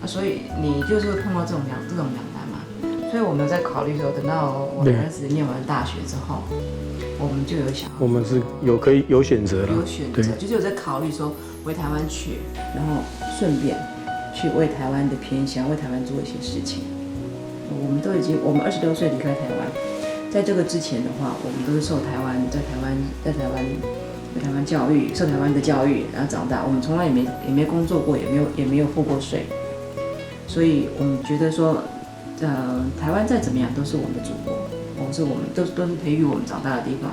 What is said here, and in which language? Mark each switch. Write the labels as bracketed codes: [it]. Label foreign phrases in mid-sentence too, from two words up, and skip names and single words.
[zh] 所以你就是會碰到這種兩難嘛。所以我們在考慮說，等到我的兒子念完大學之後，我們就有想，我們是有選擇了，有選擇，就是有在考慮說回台灣去，然後順便去為台灣的偏鄉、為台灣做一些事情。我們26歲離開台灣，在這個之前的話，我們都是受台灣在台灣回台湾教育，受台湾的教育，然后长大。我们从来也没工作过，也没有付过税，所以我们觉得说，台湾再怎么样都是我们的祖国，都是培育我们长大的地方。